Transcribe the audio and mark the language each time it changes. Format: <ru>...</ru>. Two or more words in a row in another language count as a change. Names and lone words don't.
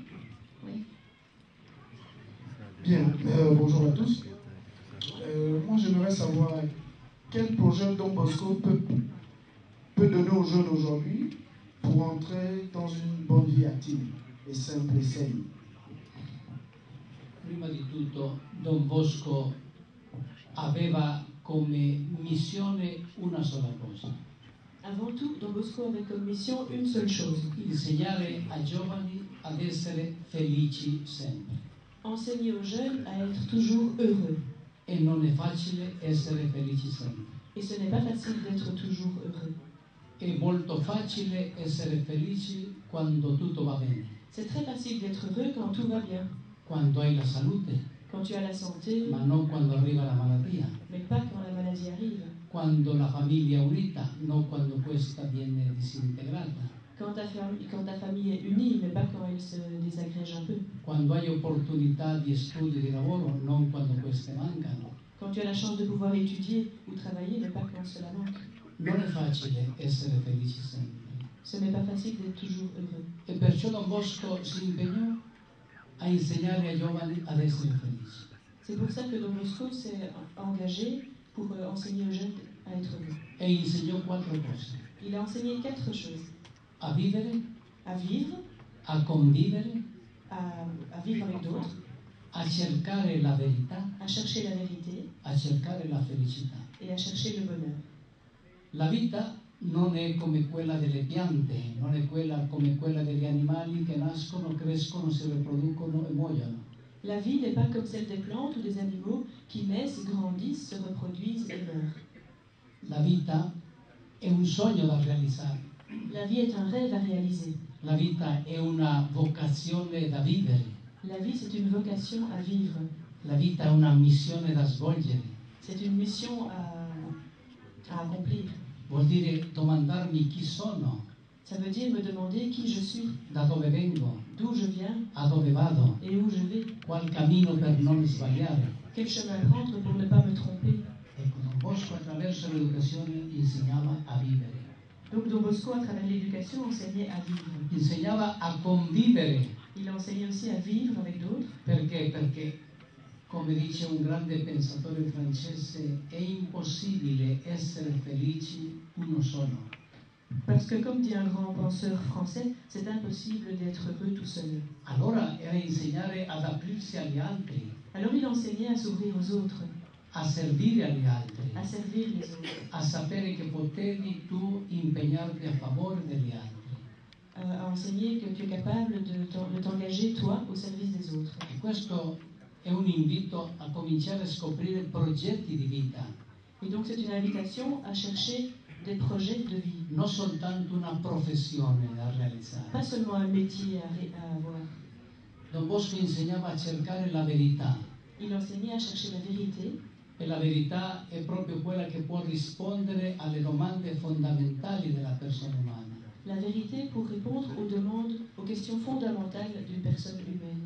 <fr>Oui. Bien, bonjour à tous. Moi, j'aimerais savoir quel projet Don Bosco peut donner aux jeunes aujourd'hui pour entrer dans une bonne vie active et simple et saine.</fr> <it>Prima di tutto, Don Bosco aveva come missione una sola cosa.</it> <fr>Avant tout, Don Bosco avait comme mission une seule chose.</fr> <it>Insegnare ai giovani ad essere felici sempre.</it> <fr>Enseigner aux jeunes à être toujours heureux.</fr> <it>E non è facile essere felici sempre.</it> <fr>Et ce n'est pas facile d'être toujours heureux.</fr> <it>È molto facile essere felici quando tutto va bene.</it> <fr>C'est très facile d'être heureux quand tout va bien.</fr> <it>Quando hai la salute.</it> <fr>Quand tu as la santé.</fr> <it>Ma non quando arriva la malattia.</it> <fr>Mais pas quand la maladie arrive.</fr> <it>Quando la famiglia è unita, non quando questa viene disintegrata.</it> <fr>Quand ta famille est unie, mais pas quand elle se désagrège un peu.</fr> <it>Quando hai opportunità di studio e di lavoro, non quando queste mancano.</it> <fr>Quand tu as la chance de pouvoir étudier ou travailler, mais pas quand cela manque.</fr> <it>Non è facile essere felici sempre.</it> <fr>Ce n'est pas facile d'être toujours heureux.</fr> <it>E perciò Don Bosco si impegnò a insegnare ai giovani ad essere felici.</it> <fr>C'est pour ça que Don Bosco s'est engagé pour enseigner aux jeunes à être heureux.</fr> <it>E insegnò 4 cose.</it> <fr>Il a enseigné 4 choses.</fr> <it>A vivere,</it> <fr>à vivre,</fr> <it>a convivere,</it> <fr>à vivre avec d'autres,</fr> <it>a cercare la verità,</it> <fr>à chercher la vérité,</fr> <it>a cercare la felicità.</it> <fr>Et à chercher le bonheur.</fr> <it>La vita non è come quella delle piante, non è come quella degli animali che nascono, crescono, si riproducono e muoiono.</it> <fr>La vie n'est pas comme celle des plantes ou des animaux qui naissent, grandissent, se reproduisent et meurent.</fr> <it>La vita è un sogno da realizzare.</it> <fr>La vie est un rêve à réaliser.</fr> <it>La vita è una vocazione da vivere.</it> <fr>La vie, c'est une vocation à vivre.</fr> <it>La vita è una missione da svolgere.</it> <fr>C'est une mission à accomplir.</fr> <it>Vuol dire domandarmi chi sono.</it> <fr>Ça veut dire me demander qui je suis.</fr> <it>Da dove vengo.</it> <fr>D'où je viens.</fr> <it>A dove vado.</it> <fr>Et où je vais.</fr> <it>Qual cammino per non sbagliare.</it> <fr>Quel chemin prendre pour ne pas me tromper.</fr> <it>Ecco, Don Bosco attraverso l'educazione insegnava a vivere.</it> <fr>Donc Don Bosco, à travers l'éducation, enseignait à vivre.</fr> <it>Insegnava a convivere.</it> <fr>Il a enseigné aussi à vivre avec d'autres.</fr> <it>Perché? Perché, come dice un grande pensatore francese, è impossibile essere felici uno solo.</it> <fr>Parce que, comme dit un grand penseur français, c'est impossible d'être heureux tout seul.</fr> <it>Allora era insegnare ad aprirsi agli altri.</it> <fr>Alors il enseignait à s'ouvrir aux autres.</fr> <it>A servire agli altri.</it> <fr>À servir les autres.</fr> <it>A sapere che potevi tu impegnarti a favore degli altri.</it> <fr>À enseigner que tu es capable de t'engager, toi, au service des autres.</fr> <it>E questo è un invito a cominciare a scoprire progetti di vita.</it> <fr>Et donc c'est une invitation à chercher des projets de vie.</fr> <it>Non soltanto una professione da realizzare.</it> <fr>Pas seulement un métier à avoir.</fr> <it>Don Bosco insegnava a cercare la verità.</it> <fr>Il enseignait à chercher la vérité.</fr> <it>E la verità è proprio quella che può rispondere alle domande fondamentali della persona umana.</it> <fr>La vérité pour répondre aux demandes, aux questions fondamentales d'une personne humaine.</fr>